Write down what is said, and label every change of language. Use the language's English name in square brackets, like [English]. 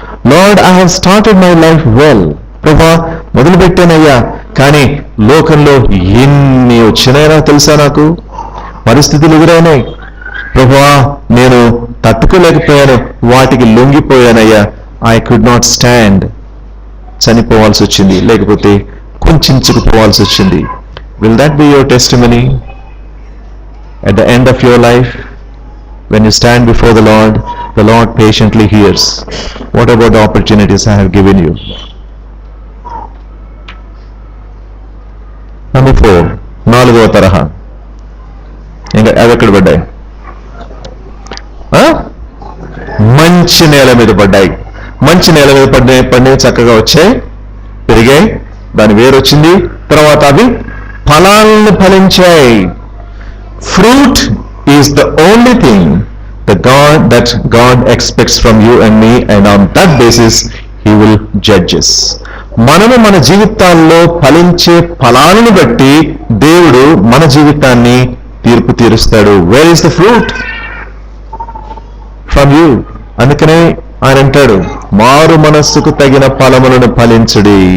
[English] Lord, I have started my life well. [Telugu] ప్రభా, మొదలుపెట్టానయ్యా, కానీ లోకంలో ఎన్ని వచ్చినాయో తెలుసా, నాకు పరిస్థితులు ఎదురైనాయి. ప్రభువా, నేను తట్టుకోలేకపోయాను, వాటికి లొంగిపోయానయ్యా. [English] I could not stand. [Telugu] చనిపోవాల్సి వచ్చింది, లేకపోతే కుంచుకుపోవాల్సి వచ్చింది. [English] Will that be your testimony at the end of your life? When you stand before the Lord patiently hears. What about the opportunities I have given you? [Telugu] Number 4, నాలుగవ తరహా. ఇంకా అవి ఎక్కడ పడ్డాయి? మంచి నేల మీద పడ్డాయి. మంచి నేల మీద పడినవి చక్కగా వచ్చాయి, పెరిగాయి, దాని వేరు వచ్చింది, తర్వాత అవి ఫలాలను ఫలించాయి. [English] Fruit is the only thing that God expects from you and me, and on that basis He will judge us. [Telugu] మనము మన జీవితాల్లో ఫలించే ఫలాలను బట్టి దేవుడు మన జీవితాన్ని తీర్పు తీరుస్తాడు. [English] Where is the fruit? From you. [Telugu] అందుకనే ఆయన అంటాడు, మారు మనస్సుకు తగిన ఫలములను ఫలించుడి.